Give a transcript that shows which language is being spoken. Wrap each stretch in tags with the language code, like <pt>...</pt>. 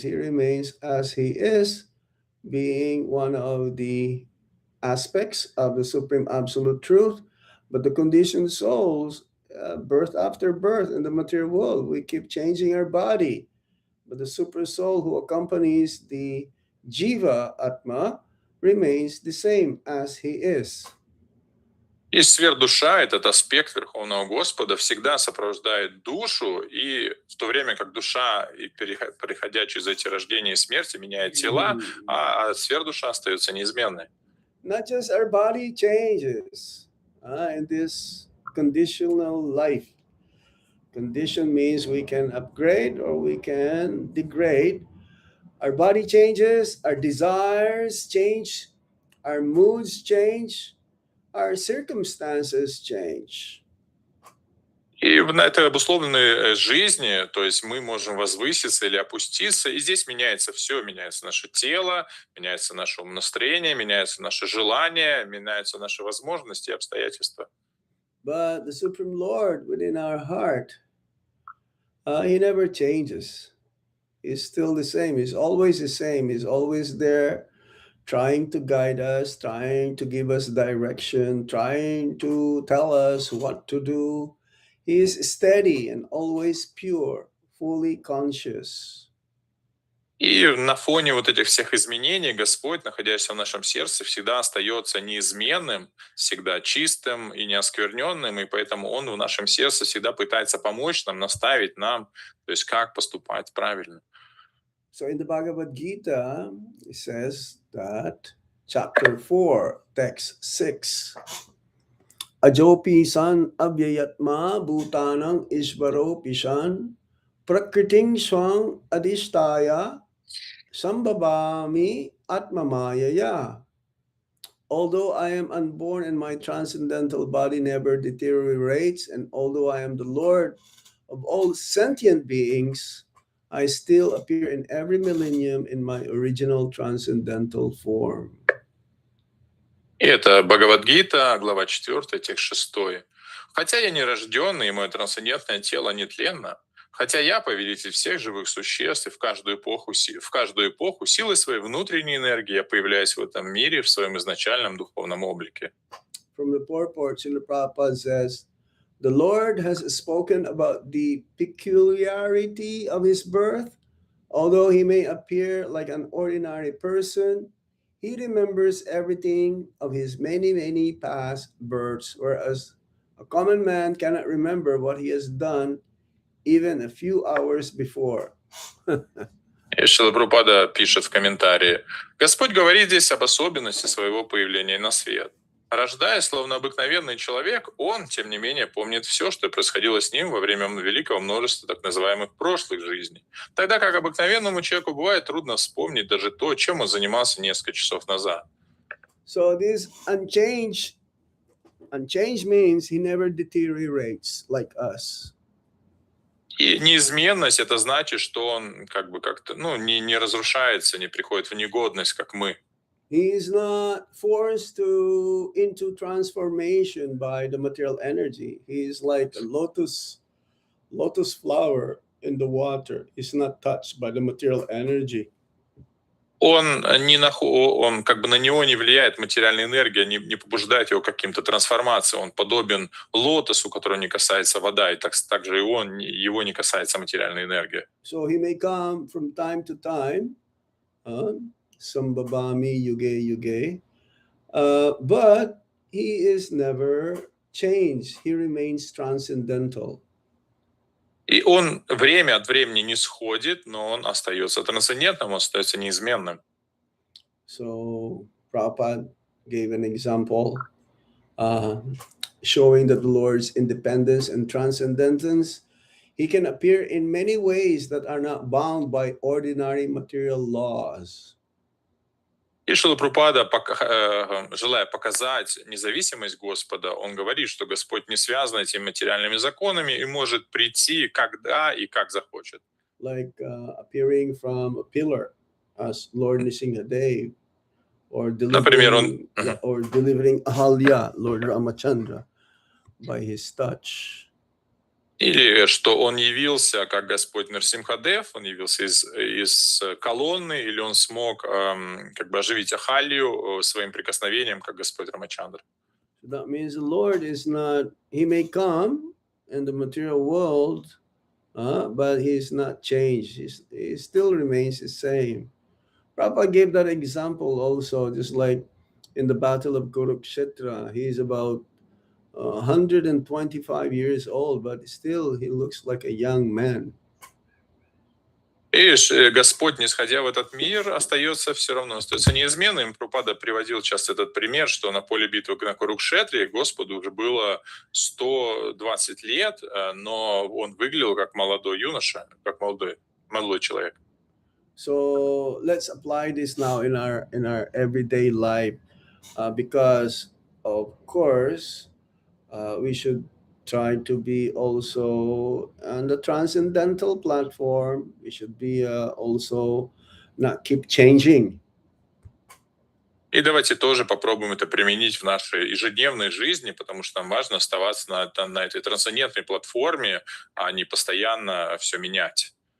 <en>He remains as he is, being one of the aspects of the Supreme Absolute Truth. But the conditioned souls, birth after birth in the material world, we keep changing our body. But the super soul who accompanies the Jiva Atma remains the same as he is.</en> <ru>И сверхдуша, этот аспект Верховного Господа, всегда сопровождает душу, и в то время как душа, переходя через эти рождения и смерти, меняет тела, а сверхдуша остается неизменной.</ru> <en>Not just our body changes in this conditional life. Condition means we can upgrade or we can degrade. Our body changes, our desires change, our moods change, our circumstances change.</en> <ru>И на этой обусловленной жизни, то есть мы можем возвыситься или опуститься, и здесь меняется все, меняется наше тело, меняется наше настроение, меняются наши желания, меняются наши возможности и обстоятельства.</ru> <en>But the Supreme Lord within our heart, he never changes. He's still the same. He's always the same. He's always there, trying to guide us, trying to give us direction, trying to tell us what to do. He is steady and always pure, fully conscious.</en> <ru>И на фоне вот этих всех изменений Господь, находясь в нашем сердце, всегда остается неизменным, всегда чистым и неоскверненным, и поэтому Он в нашем сердце всегда пытается помочь нам, наставить нам, то есть как поступать правильно.</ru> <en>So in the Bhagavad Gita, it says that chapter 4, text 6,</en> <sa>Ajopi san avyayatma bhutanang ishvaro pishan prakriting swang adhishtaya Sambhavami Atmamayaya.</sa> <en>Although I am unborn and my transcendental body never deteriorates, and although I am the Lord of all sentient beings, I still appear in every millennium in my original transcendental form.</en> <ru>И это Бхагавадгита, глава 4, текст 6. «Хотя я не рожденный, и мое трансцендентное тело нетленно, хотя я повелитель всех живых существ, и в каждую эпоху силой своей внутренней энергии я появляюсь в этом мире в своем изначальном духовном облике».</ru> <en>From the purport, Srila Prabhupada says, the Lord has spoken about the peculiarity of his birth. Although he may appear like an ordinary person, he remembers everything of his many, many past births, whereas a common man cannot remember what he has done even a few hours before.</en> <ru>И Шрила Прабхупада пишет в комментарии: «Господь говорит здесь об особенности своего появления на свет. Рождаясь, словно обыкновенный человек, он, тем не менее, помнит все, что происходило с ним во время великого множества так называемых прошлых жизней. Тогда как обыкновенному человеку бывает трудно вспомнить даже то, чем он занимался несколько часов назад».</ru> <en>So this unchanged means he never deteriorates like us.</en> <ru>И неизменность — это значит, что он как-то не разрушается, не приходит в негодность, как мы.</ru> <en>He is not forced into transformation by the material energy. He is like a lotus flower in the water. It's not touched by the material energy.</en> <ru>Он как бы на него не влияет материальная энергия, не побуждает его к каким-то трансформациям. Он подобен лотосу, которого не касается вода, и также его не касается материальная энергия.</ru> <en>So he may come from time to time,</en> <sa>Sambhavami Yuge Yuge,</sa> <en>but he is never changed. He remains transcendental.</en> <ru>И он время от времени не сходит, но он остается трансцендентным, он остается неизменным.</ru> <en>So Prabhupada gave an example showing that the Lord's independence and transcendence, he can appear in many ways that are not bound by ordinary material laws.</en> <ru>И Шрила Прабхупада, желая показать независимость Господа, он говорит, что Господь не связан этими материальными законами и может прийти когда и как захочет.</ru> <en>Like appearing from a pillar as Lord Nrsimhadev, or delivering, Ahalya, Lord Ramachandra, by his touch.</en> <ru>Или что он явился как Господь Нарсимхадев, он явился из колонны, или он смог как бы оживить Ахалью своим прикосновением, как Господь Рамачандра.</ru> <en>So that means the Lord is not, he may come in the material world, but he's not changed. He still remains the same. Prabhupada gave that example also, just like in the Battle of Kurukshetra. He's about 125 years old, but still he looks like a young man.</en> <ru>И Господь, нисходя в этот мир, остается неизменным. Прабхупада приводил часто этот пример, что на поле битвы на Курукшетре Господу уже было 120 лет, но он выглядел как молодой юноша, как молодой человек.</ru> <en>So let's apply this now in our everyday life, because of course we should try to be also on the transcendental platform. We should be also not keep changing.</en> <ru>И давайте тоже попробуем это применить в нашей ежедневной жизни, потому что нам важно оставаться на этой трансцендентной платформе, а не постоянно все менять.</ru>